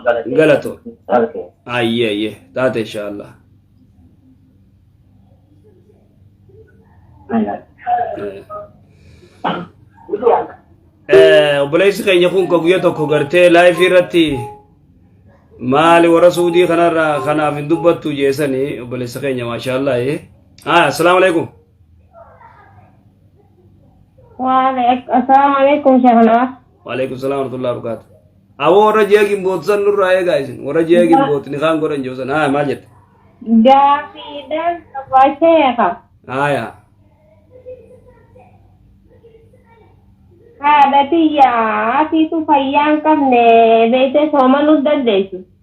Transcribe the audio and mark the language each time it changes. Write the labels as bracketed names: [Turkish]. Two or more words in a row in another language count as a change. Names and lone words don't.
[Oromo] galatoo ayye taate inshaallah obboleessi keenya kun ka guyya tokko gartee laayifii irratti maali warra suudii kanarraa kanaaf hin dubbattu jeesanii obboleessi keenya [Arabic] ما شاء الله السلام عليكم السلام عليكم Shehna. وعليكم السلام ورحمة الله وبركاته. [Oromo] Awo warra ji'a gimbootsan nurraa eegaa isin warra ji'a gimbootni kaan godhan joosan maal jette? Gaafiidhaan Sheekha. Haadha tiyyaa asiitu fayyaa hin qabne beektee soomanuu dandeessu.